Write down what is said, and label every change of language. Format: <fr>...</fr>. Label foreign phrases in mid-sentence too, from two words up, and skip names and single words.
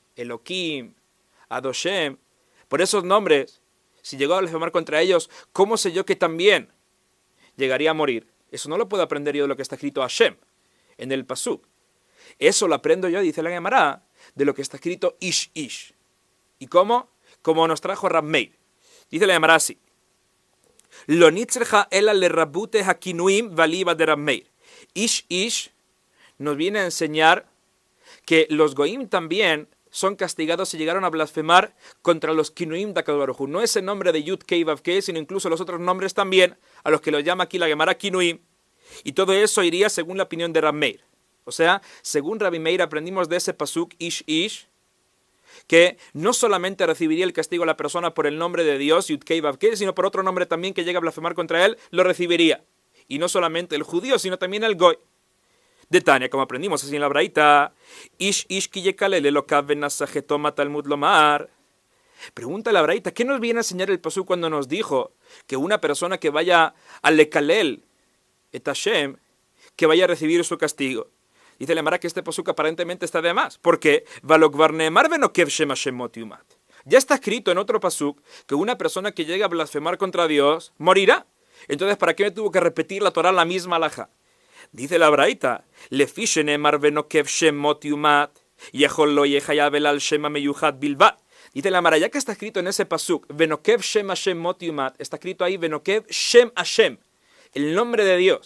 <es>Elohim, Adoshem, por esos nombres, si llegó a blasfemar contra ellos, ¿cómo sé yo que también llegaría a morir? Eso no lo puedo aprender yo de lo que está escrito Hashem, en el pasuk. Eso lo aprendo yo, dice la Gemara, de lo que está escrito</es> <he>איש איש.</he> <es>¿Y cómo? Como nos trajo Rab Meir. Dice la Gemara así.</es> <he>לא נצרכה אלא לרבות הכינויים ואליבא דרבי מאיר.</he> <es>Ish ish nos viene a enseñar que los goim también son castigados si llegaron a blasfemar contra los kinuim de</es> <he>הקדוש ברוך הוא.</he> <es>No ese nombre de</es> <he>יוד קי ואו קי,</he> <es>sino incluso los otros nombres también, a los que lo llama aquí la Gemara kinuim. Y todo eso iría según la opinión de Rab Meir. O sea, según Rabbi Meir aprendimos de ese pasuk</es> <he>איש איש,</he> <es>que no solamente recibiría el castigo a la persona por el nombre de Dios,</es> <he>יוד קי ואו קי,</he> <es>sino por otro nombre también que llega a blasfemar contra él, lo recibiría. Y no solamente el judío, sino también el goy.</es> <he>דתניא,</he> <es>como aprendimos así en la Braita,</es> <he>איש איש כי יקלל אלהיו ונשא חטאו מה תלמוד לומר.</he> <es>Pregunta la Braita, ¿qué nos viene a enseñar el pasuk cuando nos dijo que una persona que vaya a</es> <he>לקלל את השם,</he> <es>que vaya a recibir su castigo? Dice la Gemara que este pasuk aparentemente está de más, porque ya está escrito en otro pasuk que una persona que llega a blasfemar contra Dios morirá. Entonces, ¿para qué me tuvo que repetir la Torah la misma alajá? Dice la Braita, dice la Gemara, ya que está escrito en ese pasuk, está escrito ahí</es> <he>ונקב שם השם,</he> <es>el nombre de Dios.</es>